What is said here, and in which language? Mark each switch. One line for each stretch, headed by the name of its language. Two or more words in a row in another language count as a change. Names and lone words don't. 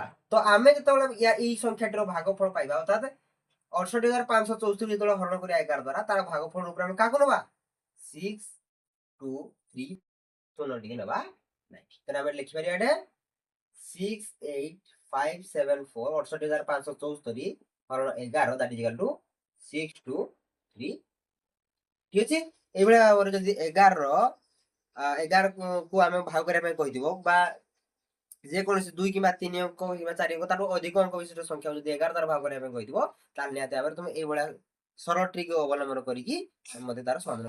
Odia: ତ ଆମେ ଯେତେବେଳେ ଏଇ ସଂଖ୍ୟାଟିର ଭାଗଫଳ ପାଇବା ଅର୍ଥାତ 68,574 ଯେତେବେଳେ ହରଣ କରିବା 11 ଦ୍ୱାରା ତାର ଭାଗଫଳ ରୂପରେ ଆମେ କାହାକୁ ନେବା 6 2 3 ଶୂନ ଟିକେ ନେବା ନାହିଁ। ତେଣୁ ଆମେ ଲେଖିପାରିବା ଏଠି 68574 68,574 ହରଣ 11
English: that is equal to
Odia: 6 2 3। ଠିକ ଅଛି, ଏଇଭଳିଆ ଭାବରେ ଯଦି 11 କୁ ଆମେ ଭାଗ କରିବା ପାଇଁ କହିଥିବ ବା ଯେକୌଣସି 2 କିମ୍ବା 3 ଅଙ୍କ କିମ୍ବା 4 ଅଙ୍କ ତାଠୁ ଅଧିକ ଅଙ୍କ ବିଶିଷ୍ଟ ସଂଖ୍ୟା ଯଦି 11 ଦ୍ୱାରା ଭାଗ କରିବା ପାଇଁ କହିଥିବ ତାହେଲେ ନିହାତି ଭାବରେ ତମେ ଏଇଭଳିଆ ସରଳ ଟ୍ରିକ୍ ଅବଲମ୍ବନ କରିକି ମତେ ତାର ସମାଧାନ କରିବ।